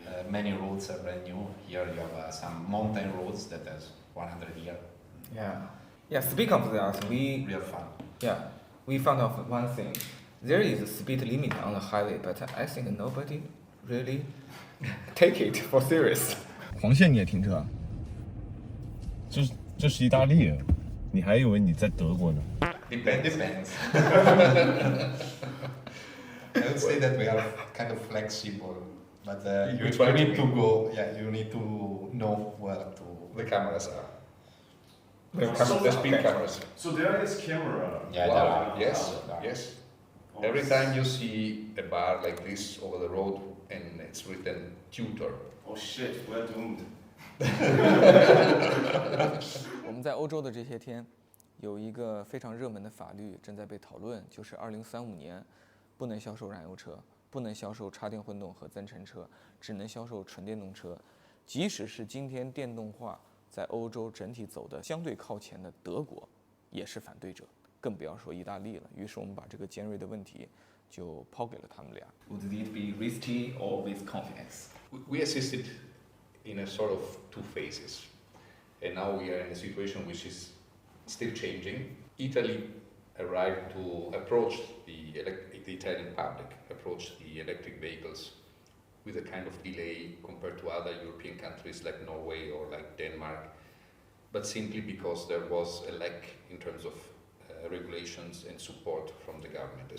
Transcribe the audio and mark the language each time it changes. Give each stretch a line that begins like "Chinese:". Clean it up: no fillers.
English: Many roads are brand new. Here you have some mountain roads that has 100 years. Yeah. Speak of that, Real fun. we found out one thing. There is a speed limit on the highway, but I think nobody really take it for serious.
Chinese: 黄线你也停车啊？这是意大利人，你还以为你在德国呢？
English: Depends. I would say that we are kind of flexible, but you need to go. Yeah, you need to know where to. The cameras are. So The speed cameras. So there is camera. Yeah, Wow. there are. Yes, There are. yes. Oh, Every time you see a bar like this over the road and it's written tutor, Oh shit, we're doomed.
Chinese: 我们在欧洲的这些天，有一个非常热门的法律正在被讨论，就是2035年不能销售燃油车，不能销售插电混动和增程车，只能销售纯电动车。即使是今天电动化在欧洲整体走的相对靠前的德国，也是反对者，更不要说意大利了。于是我们把这个尖锐的问题就抛给了他们俩。
English: Would it be risky or with confidence? we assisted in a sort of two phases. And now we are in a situation which is still changing. Italy arrived to approach the Italian public, approach the electric vehicles with a kind of delay compared to other European countries like Norway or like Denmark, but simply because there was a lack in terms of regulations and support from the government.